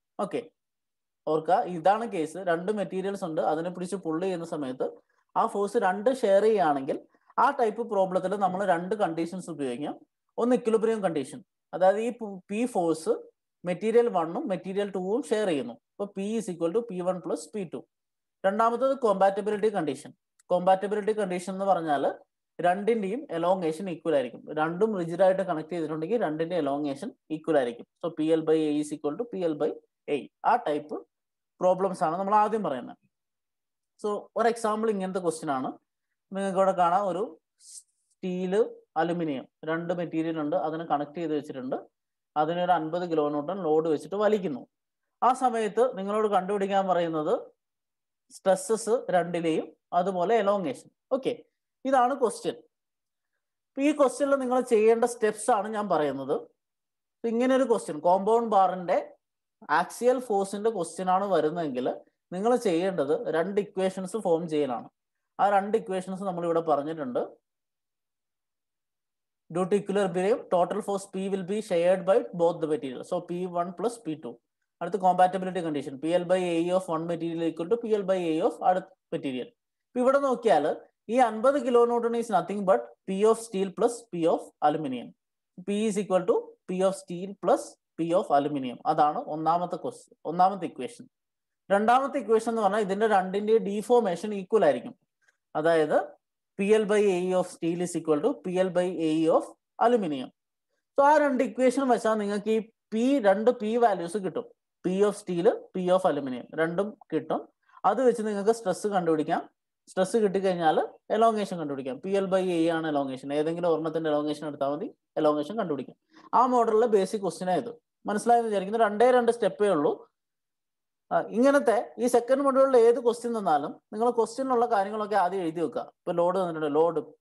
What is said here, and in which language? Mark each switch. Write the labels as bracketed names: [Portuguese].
[Malayalam] Okay, ഓർക്കുക, ഇതാണ് case. 2 materials ഉണ്ട്, അതിനെ പിടിച്ച് പുള്ള് ചെയ്യുന്ന സമയത്ത് ആ ഫോഴ്സ് 2 ഷെയർ ചെയ്യുകയാണെങ്കിൽ ആ ടൈപ്പ് പ്രോബ്ലത്തിൽ നമ്മൾ 2 കണ്ടീഷൻസ് ഉപയോഗിക്കാം. ഒന്ന് ഇക്വിലിബ്രിയം കണ്ടീഷൻ, അതായത് ഈ P force material 1ഉം material 2ഉം share ചെയ്യുന്നു. [English] അപ്പോൾ P is equal to P1 plus P2. [Malayalam] രണ്ടാമത്തത് കോമ്പാറ്റബിലിറ്റി കണ്ടീഷൻ. കോമ്പാറ്റബിലിറ്റി കണ്ടീഷൻ എന്ന് പറഞ്ഞാൽ രണ്ടിന്റെയും എലോങ്ങേഷൻ ഈക്വൽ ആയിരിക്കും. രണ്ടും റിജിഡ് ആയിട്ട് കണക്ട് ചെയ്തിട്ടുണ്ടെങ്കിൽ രണ്ടിന്റെ എലോങ്ങേഷൻ ഈക്വൽ ആയിരിക്കും. So [English] PL/A is equal to PL/A. [Malayalam] ആ ടൈപ്പ് പ്രോബ്ലംസ് ആണ് നമ്മൾ ആദ്യം പറയുന്നത്. സോ ഒരു എക്സാമ്പിൾ ഇങ്ങനത്തെ ക്വസ്റ്റ്യൻ ആണ്. നിങ്ങൾക്ക് ഇവിടെ കാണാം, ഒരു സ്റ്റീല്, അലുമിനിയം 2 മെറ്റീരിയൽ ഉണ്ട്, അതിനെ കണക്ട് ചെയ്ത് വെച്ചിട്ടുണ്ട്. അതിനൊരു 50 കിലോന്യൂട്ടൺ ലോഡ് വെച്ചിട്ട് വലിക്കുന്നു. ആ സമയത്ത് നിങ്ങളോട് കണ്ടുപിടിക്കാൻ പറയുന്നത് സ്ട്രെസ്സസ് രണ്ടിലെയും, അതുപോലെ എലോങ്ങേഷൻ. ഓക്കെ, ഇതാണ് ക്വസ്റ്റ്യൻ. ഈ ക്വസ്റ്റ്യനിൽ നിങ്ങൾ ചെയ്യേണ്ട സ്റ്റെപ്സ് ആണ് ഞാൻ പറയുന്നത്. ഇങ്ങനെ ഒരു ക്വസ്റ്റ്യൻ, കോമ്പൗണ്ട് ബാറിന്റെ ആക്സിയൽ ഫോഴ്സിന്റെ ക്വസ്റ്റ്യൻ ആണ് വരുന്നതെങ്കിൽ നിങ്ങൾ ചെയ്യേണ്ടത് 2 ഇക്വേഷൻസ് ഫോം ചെയ്യലാണ്. ആ 2 ഇക്വേഷൻസ് നമ്മൾ ഇവിടെ പറഞ്ഞിട്ടുണ്ട്. [English] Due to equilibrium, total force P will be shared by both the materials. So P1 plus P2. അടുത്ത compatibility condition, PL/AE of one material equal to PL/AE of [Malayalam] അടുത്ത മെറ്റീരിയൽ. ഇപ്പൊ ഇവിടെ നോക്കിയാൽ ഈ [English] 50 kilonewton is nothing but P of steel plus P of aluminium. P is equal to P of steel plus P of aluminium. [Malayalam] അതാണ് ഒന്നാമത്തെ equation. രണ്ടാമത്തെ equation എന്ന് പറഞ്ഞാൽ ഇതിന്റെ രണ്ടിന്റെ ഡീഫോർമേഷൻ ഈക്വൽ ആയിരിക്കും. [English] അതായത് PL/AE of steel is equal to PL/AE of aluminium. [Malayalam] So ആ 2 ഇക്വേഷൻ വെച്ചാൽ നിങ്ങൾക്ക് ഈ രണ്ട് P വാല്യൂസ് കിട്ടും. [English] P of steel, P of aluminium [Malayalam] രണ്ടും കിട്ടും. അത് വെച്ച് നിങ്ങൾക്ക് സ്ട്രെസ് കണ്ടുപിടിക്കാം. സ്ട്രെസ് കിട്ടിക്കഴിഞ്ഞാൽ എലോങ്ങേഷൻ കണ്ടുപിടിക്കാം. PL/AE ആണ് എലോങ്ങേഷൻ. ഏതെങ്കിലും ഒരെണ്ണത്തിന്റെ എലോങ്ങേഷൻ എടുത്താൽ മതി, എലോങ്ങേഷൻ കണ്ടുപിടിക്കാം. ആ മോഡലിലെ ബേസിക് ക്വസ്റ്റ്യൻ ആയത്. മനസ്സിലായെന്ന് വിചാരിക്കുന്നു. 2 സ്റ്റെപ്പേ ഉള്ളൂ. ഇങ്ങനത്തെ ഈ സെക്കൻഡ് മൊഡ്യൂളിൽ ഏത് ക്വസ്റ്റ്യൻ തന്നാലും നിങ്ങൾ ക്വസ്റ്റ്യനിലുള്ള കാര്യങ്ങളൊക്കെ ആദ്യം എഴുതി വെക്കുക. ഇപ്പൊ ലോഡ് തന്നിട്ടുണ്ട്, ലോഡ്